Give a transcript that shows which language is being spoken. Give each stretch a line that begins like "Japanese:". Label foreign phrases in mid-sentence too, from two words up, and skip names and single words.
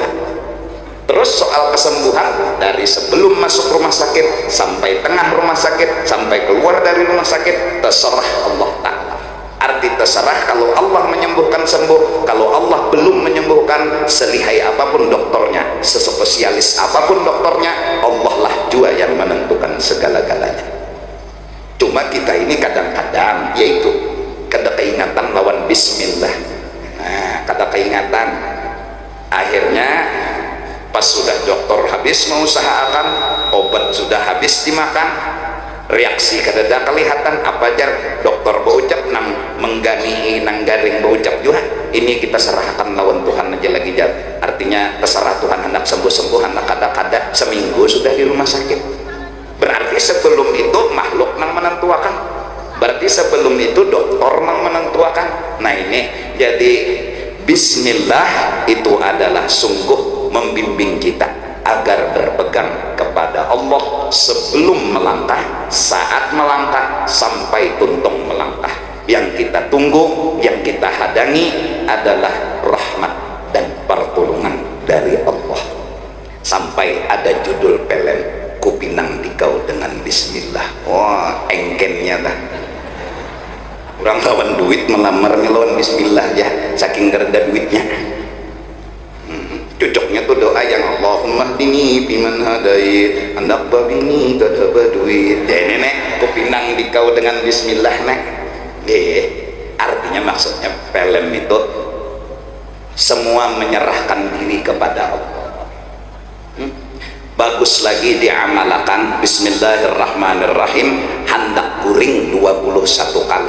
Indonesian: Terus soal kesembuhan, dari sebelum masuk rumah sakit sampai tengah rumah sakit sampai keluar dari rumah sakit terserah Allah Ta'ala. Arti terserah, kalau Allah menyembuhkan sembuh, kalau Allah belum menyembuhkan, selihai apapun dokternya, sespesialis apapun dokternya, Allah lah juga yang menentukan segala-galanya. Cuma kita ini kadang-kadang,
Banjar: yaitu kada keingatan lawan bismillah. Nah, kada keingatan, akhirnya pas sudah dokter habis mengusahakan, obat sudah habis dimakan, reaksi kadada kelihatan, apa jar dokter berucap nang menggani nang garing berucap juga, ini kita serahkan lawan Tuhan aja lagi jar.
Indonesian: Artinya terserah Tuhan, hendak sembuh-sembuh, hendak kada-kada, seminggu sudah di rumah sakit. Berarti sebelum itu makhluk nang menentuakan, berarti sebelum itu dokter nang menentuakan. Nah ini jadi bismillah itu adalah sungguh membimbing kita agar berpegang kepada Allah sebelum melangkah, saat melangkah, sampai tuntung melangkah. Yang kita tunggu, yang kita hadangi adalah rahmat dan pertolongan dari Allah. Sampai ada judul film, Kupinang Dikau dengan Bismillah. Wah,
Banjar: engkennya dah. Orang lawan duit melamarnya lawan Bismillah ya, saking gerda duitnya. Cocoknya tuh doa yang
Arabic: اللهم اهدني فيمن هديت
Banjar: anak babini kada baduit. Ya nenek, kupinang dikau dengan bismillah nek.
Indonesian: Artinya maksudnya film itu semua menyerahkan diri kepada Allah. Bagus lagi diamalkan bismillahirrahmanirrahim, hendak kuring 21 kali.